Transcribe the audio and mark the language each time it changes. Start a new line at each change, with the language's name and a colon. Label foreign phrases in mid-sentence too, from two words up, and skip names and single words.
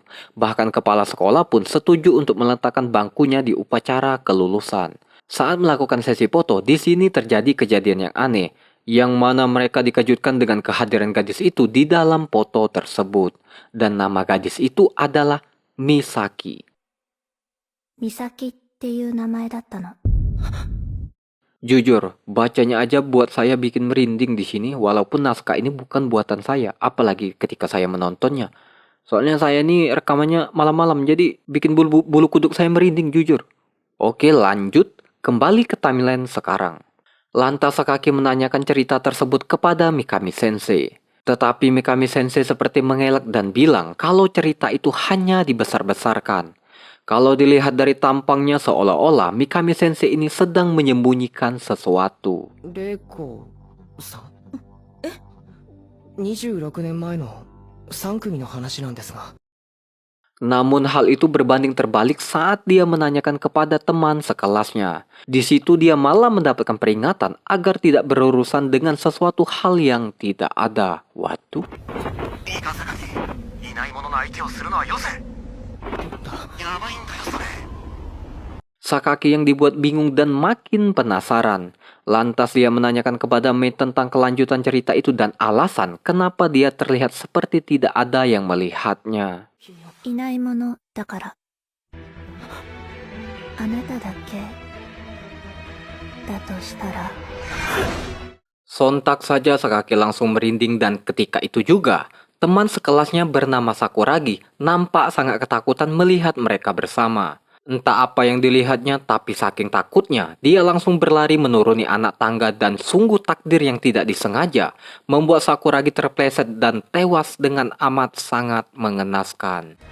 Indonesian: Bahkan kepala sekolah pun setuju untuk meletakkan bangkunya di upacara kelulusan. Saat melakukan sesi foto, di sini terjadi kejadian yang aneh, yang mana mereka dikejutkan dengan kehadiran gadis itu di dalam foto tersebut. Dan nama gadis itu adalah Misaki.
Japanese: 美咲っていう名前だったの。
Indonesian: Jujur, bacanya aja buat saya bikin merinding di sini, walaupun naskah ini bukan buatan saya, apalagi ketika saya menontonnya. Soalnya saya ini rekamannya malam-malam, jadi bikin bulu kuduk saya merinding jujur. Oke, lanjut. Kembali ke timeline sekarang. Lantas Sakaki menanyakan cerita tersebut kepada Mikami Sensei. Tetapi Mikami Sensei seperti mengelak dan bilang kalau cerita itu hanya dibesar-besarkan. Kalau dilihat dari tampangnya seolah-olah Mikami Sensei ini sedang menyembunyikan sesuatu.
Japanese: 玲子さん26年前の3組の話なんですが
Indonesian: Namun hal itu berbanding terbalik saat dia menanyakan kepada teman sekelasnya. Di situ dia malah mendapatkan peringatan agar tidak berurusan dengan sesuatu hal yang tidak ada. Waduh. Sakaki yang dibuat bingung dan makin penasaran. Lantas dia menanyakan kepada Mei tentang kelanjutan cerita itu dan alasan kenapa dia terlihat seperti tidak ada yang melihatnya.
Japanese: いないものだから。あなただけだとしたら。
Indonesian: Sontak saja Sakaki langsung merinding dan ketika itu juga teman sekelasnya bernama Sakuragi nampak sangat ketakutan melihat mereka bersama. Entah apa yang dilihatnya, tapi saking takutnya, dia langsung berlari menuruni anak tangga dan sungguh takdir yang tidak disengaja membuat Sakuragi terpleset dan tewas dengan amat sangat mengenaskan.